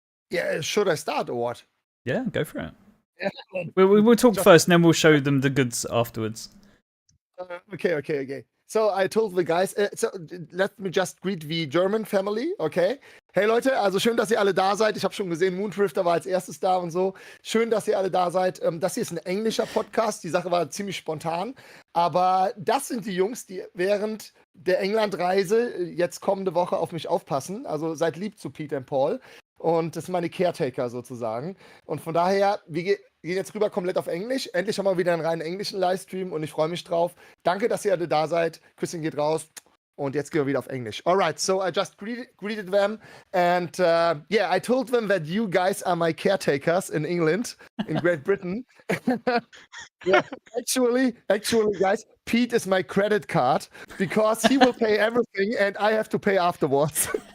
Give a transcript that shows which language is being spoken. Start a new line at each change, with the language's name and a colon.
English: Yeah. Should I start or what? Yeah, go for it. Yeah. We'll talk first, and then we'll show them the goods afterwards. Okay. So I told the guys, so let me just greet the German family, okay?
German: Hey Leute, also schön, dass ihr alle da seid. Ich habe schon gesehen, Moondrifter war als erstes da und so. Schön, dass ihr alle da seid. Das hier ist ein englischer Podcast. Die Sache war ziemlich spontan. Aber das sind die Jungs, die während der Englandreise jetzt kommende Woche auf mich aufpassen. Also seid lieb zu Pete und Paul. Und das sind meine Caretaker sozusagen. Und von daher, wir gehen jetzt rüber komplett auf Englisch. Endlich haben wir wieder einen rein englischen Livestream und ich freue mich drauf. Danke, dass ihr alle da seid. Küsschen geht raus. Und jetzt gehen wir wieder auf Englisch.
English: Alright, so I just greeted them. And yeah, I told them that you guys are my caretakers in England, in Great Britain. Yeah, actually, guys, Pete is my credit card because he will pay everything and I have to pay afterwards.